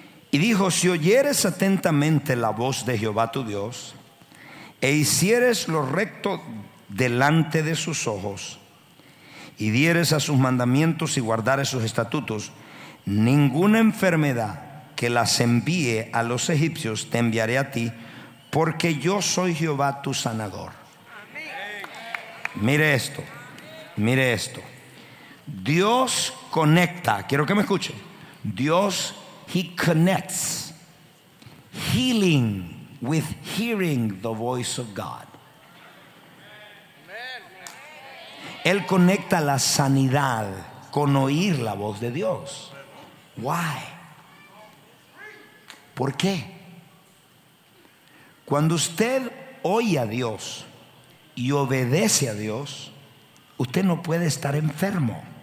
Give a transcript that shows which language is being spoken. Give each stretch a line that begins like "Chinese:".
Spanish: Y dijo, si oyeres atentamente la voz de Jehová tu Dios, e hicieres lo recto delante de sus ojos, y dieres a sus mandamientos y guardares sus estatutos, ninguna enfermedad que las envíe a los egipcios te enviaré a ti, porque yo soy Jehová tu sanador. Mire esto, mire esto. Dios conecta, quiero que me escuche.
English: Dios, he connects healing with hearing the voice of God.
Spanish: Él conecta la sanidad con oír la voz de Dios. Why? ¿Por qué? Cuando usted oye a Dios y obedece a Dios, usted no puede estar enfermo.